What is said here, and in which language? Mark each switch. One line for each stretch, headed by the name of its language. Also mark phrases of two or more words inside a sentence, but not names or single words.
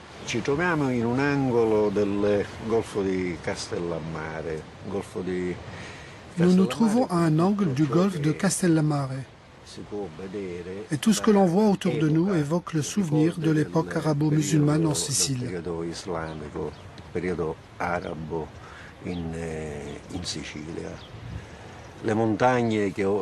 Italian: Ci troviamo in un angolo del golfo di Castellammare,
French: Nous nous trouvons à un angle du golfe de Castellammare. Et tout ce que l'on voit autour de nous évoque le souvenir de l'époque arabo-musulmane en Sicile. Les montagnes